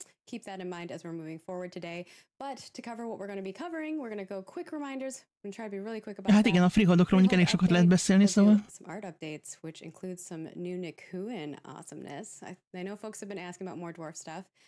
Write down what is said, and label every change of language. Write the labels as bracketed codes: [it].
[en] Keep that in mind as we're moving forward today. But to cover what we're going to be covering, we're going to go quick reminders. I'm going to try to be really quick about [hu] Hát igen, a freeholdokról mondjuk elég sokat lehet beszélni, szóval. [en] Some art updates, which include some new Nikuin awesomeness. I know folks have been asking about more dwarf stuff.